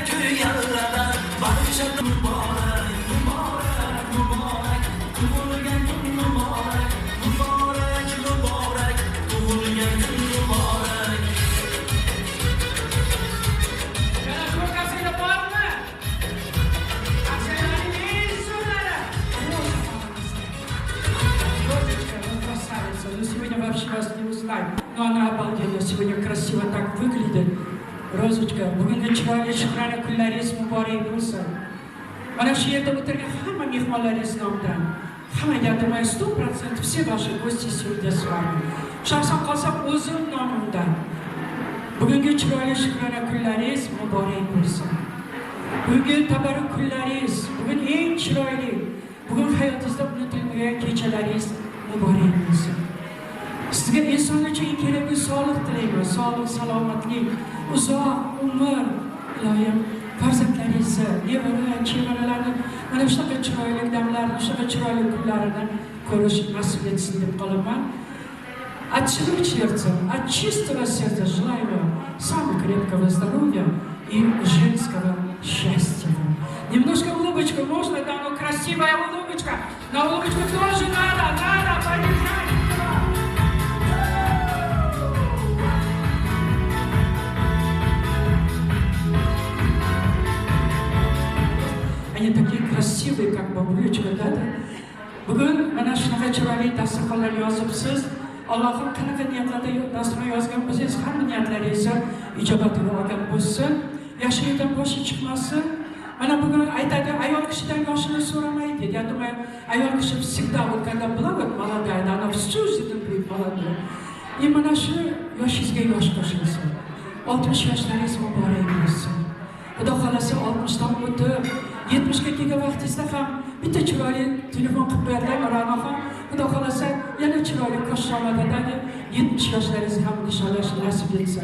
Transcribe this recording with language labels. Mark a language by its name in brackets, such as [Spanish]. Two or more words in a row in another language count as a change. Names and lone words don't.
[Uzbek] kuy yallada bag'ishladim muborak, muborak, muborak, tug'ilgan kun muborak, muborak, muborak, tug'ilgan kun muborak. Yana ko'rqasinglar bormi? Aksiylarning eng so'zlari. [Russian] Розочка, ну красавица, ну сегодня вообще вас не узнать. Но она обалденно сегодня красиво так выглядит. Розочка, [Uzbek] bugungi chiroyli shukrona kunlaringiz muborak bo'lsin. Mana shu yerda o'tirgan hamma mehmonlaringiz nomidan, hammaga aytaman 100% [Russian] все ваши гости сегодня с вами. [Uzbek] Shaxsan qolsam o'zim nomimdan bugungi chiroyli shukrona kunlaringiz muborak bo'lsin. Bugungi tabarruk kunlaringiz, bugun eng chiroyli, bugun hayotingizda unutilmagan kechalaringiz muborak bo'lsin. Sizga insonlar uchun eng kerakli sog'liq tilayman. Sog'lik, salomatlik, uzoq umr, iloyim. Farzandlaringizni, nevara, chevaralarni mana shunaqa chiroyli damlarni, shunaqa chiroyli kunlarini ko'rish nasib etsin deb qolaman. [Russian] От всего сердца, от чистого сердца желаю вам самого крепкого здоровья и женского счастья. Немножко улыбочку можно, да, ну красивая улыбочка. На улыбочку тоже надо поддержать. Они такие красивые, как бабулечка, да? [Uzbek] Bugun mana shunaqa chiroyli dasturxonlar yozibsiz. Allohim qanaqa niyatlarda dasturxon yozgan bo'lsangiz, hamma niyatlaringizni ijobatiga olgan bo'lsin. Yashaydan boshi chiqmasin. Mana bugun aytadi, ayol kishidan yoshini so'ramaydi. [Russian] Я думаю, [Uzbek] ayol kishi [Russian] всегда вот когда была вот молодая, она всю жизнь будет молодой. [Uzbek] И mana shu yoshingizga yosh qo'shilsin. 60 yoshlaringiz muborak bo'lsin. Xudo xolasa 60dan o'tib 70ga kelgan vaqtingizda ham bitta chiroyli telefon qilib qo'yadilar, Ra'noxon. Xudo xolasa yana chiroyli qo'shshomadagi 70 yoshlaringiz ham inshaalloh nasib etsin.